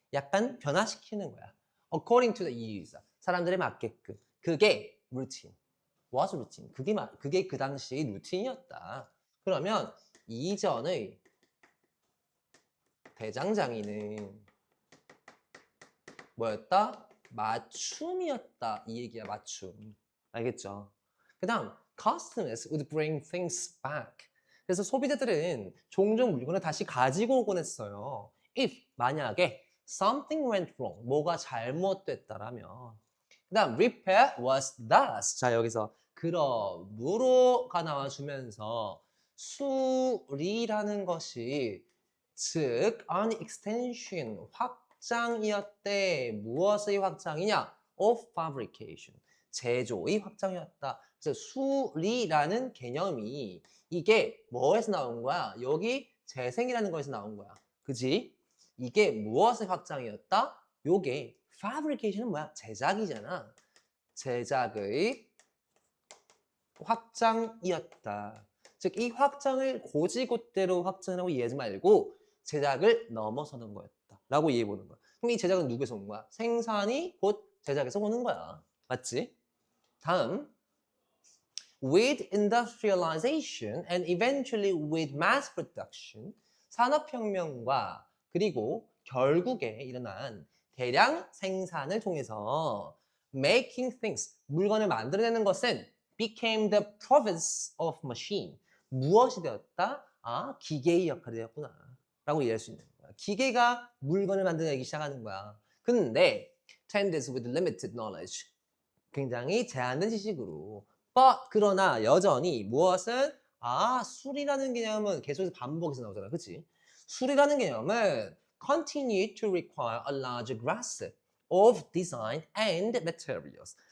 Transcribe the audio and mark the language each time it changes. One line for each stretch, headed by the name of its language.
Korean: 약간 변화시키는 거야.
English: According to the user.
Korean: 사람들에 맞게끔.
English: 그게 routine. was routine.
Korean: 그게 그 당시의 루틴이었다. 그러면 이전의 대장장이는 뭐였다? 맞춤이었다. 이 얘기야, 맞춤. 알겠죠? 그 다음,
English: customers would bring things back.
Korean: 그래서 소비자들은 종종 물건을 다시 가지고 오곤 했어요.
English: If,
Korean: 만약에
English: something went wrong,
Korean: 뭐가 잘못됐다라면. 그 다음,
English: repair was thus.
Korean: 자, 여기서 그러므로가 나와주면서 수리라는 것이 즉,
English: an extension,
Korean: 확장이었대. 무엇의 확장이냐?
English: Of fabrication.
Korean: 제조의 확장이었다. 그래서 수리라는 개념이 이게 뭐에서 나온 거야? 여기 재생이라는 거에서 나온 거야. 그지? 이게 무엇의 확장이었다? 요게 fabrication은 뭐야? 제작이잖아. 제작의 확장이었다. 즉, 이 확장을 고지곳대로 확장하고 이해하지 말고 제작을 넘어서는 거였다. 라고 이해해보는 거야. 그럼 이 제작은 누구에서 온 거야? 생산이 곧 제작에서 오는 거야. 맞지? 다음.
English: With industrialization and eventually with mass production,
Korean: 산업혁명과 그리고 결국에 일어난 대량 생산을 통해서
English: making things,
Korean: 물건을 만들어내는 것은
English: became the province of machine.
Korean: 무엇이 되었다? 아, 기계의 역할이 되었구나. 라고 이해할 수 있는 거야. 기계가 물건을 만들어내기 시작하는 거야. 근데
English: tenders with limited knowledge.
Korean: 굉장히 제한된 지식으로.
English: But
Korean: 그러나 여전히 무엇은 수리라는 개념은 계속해서 반복해서 나오잖아. 그치? 수리라는 개념은
English: continue to require a larger grasp of design and materials.